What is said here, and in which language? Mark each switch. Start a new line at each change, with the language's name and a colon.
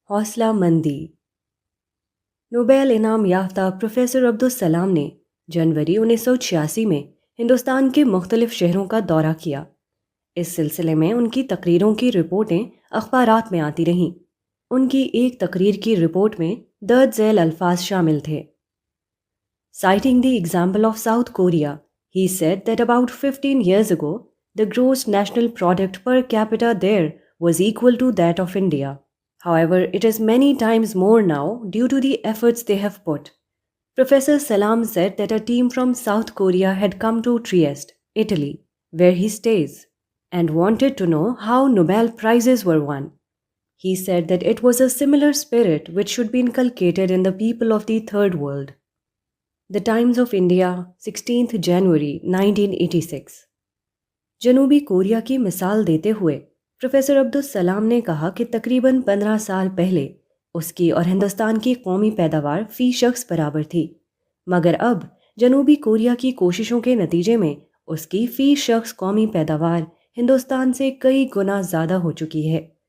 Urdu: حوصلہ مندی۔ نوبیل انعام یافتہ پروفیسر عبدالسلام نے جنوری 1986 میں ہندوستان کے مختلف شہروں کا دورہ کیا۔ اس سلسلے میں ان کی تقریروں کی رپورٹیں اخبارات میں آتی رہیں۔ ان کی ایک تقریر کی رپورٹ میں درج ذیل الفاظ شامل تھے:
English: Citing the example of South Korea, he said that about 15 years ago, the gross national product per capita there was equal to that of India. However, it is many times more now due to the efforts they have put. Professor Salam said that a team from South Korea had come to Trieste, Italy, where he stays, and wanted to know how Nobel Prizes were won. He said that it was a similar spirit which should be inculcated in the people of the Third World. The Times of India, 16 January 1986۔
Urdu: جنوبی Korea کی مثال دیتے ہوئے professor Abdul Salam نے کہا کہ تقریباً 15 سال پہلے اس کی اور ہندوستان کی قومی پیداوار فی شخص برابر تھی، مگر اب جنوبی کوریا کی کوششوں کے نتیجے میں اس کی فی شخص قومی پیداوار ہندوستان سے کئی گنا زیادہ ہو چکی ہے۔